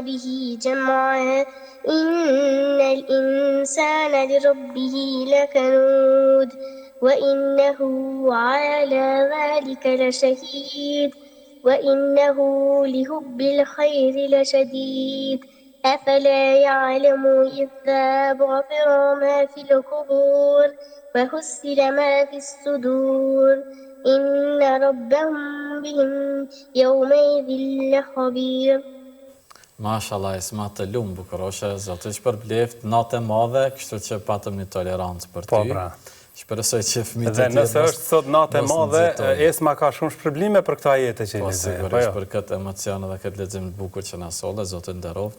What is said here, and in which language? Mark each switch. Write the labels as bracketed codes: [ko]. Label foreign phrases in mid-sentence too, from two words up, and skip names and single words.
[ar] به جمعا إن الإنسان لربه لكنود وإنه على ذلك لشهيد وإنه لحب الخير لشديد أفلا يعلم إذا بعثر ما في القبور وحصل ما في الصدور إن ربهم بهم يومئذ لخبير. [sq] Mashallah, Esma të lumë bukuroshe, zotë që përbleft, natë e madhe, kështu që patëm një tolerancë për ty. Po, bra. Shpresoj që fëmijët dhe nëse është sot natë e madhe, Esma ka shumë shpërblime për këto ajete që i lexoj. Po, sigurisht për këtë emocion dhe këtë lexim të bukur që na solle, Zoti nderoft.